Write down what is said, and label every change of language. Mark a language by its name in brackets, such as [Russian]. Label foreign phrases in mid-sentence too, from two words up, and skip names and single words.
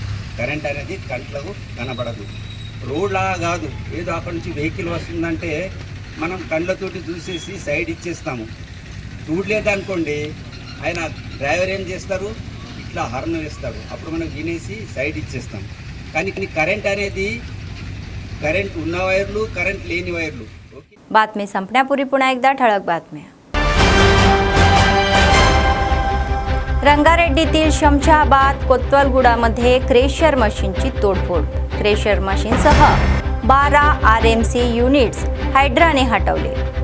[Telugu] రోడ్లా కాదు, ఏదో అక్కడి నుంచి వెహికల్ వస్తుందంటే మనం కళ్ళతోటి చూసేసి సైడ్ ఇచ్చేస్తాము. చూడలేదనుకోండి, ఆయన డ్రైవర్ ఏం చేస్తారు, ఇట్లా హార్న్ వేస్తాడు, అప్పుడు మనం వినేసి సైడ్ ఇచ్చేస్తాం. కానీ కరెంట్ అనేది కరెంట్ ఉన్న వైర్లు, కరెంట్ లేని వైర్లు. [Marathi] बातमी संपण्यापूर्वी पुन्हा एकदा ठळक बातम्या. रंगारेड्डीतील शमशाबाद कोतवालगुडामध्ये क्रेशर मशीनची तोडफोड. क्रेशर मशीनसह 12 RMC युनिट्स हायड्राने हटवले.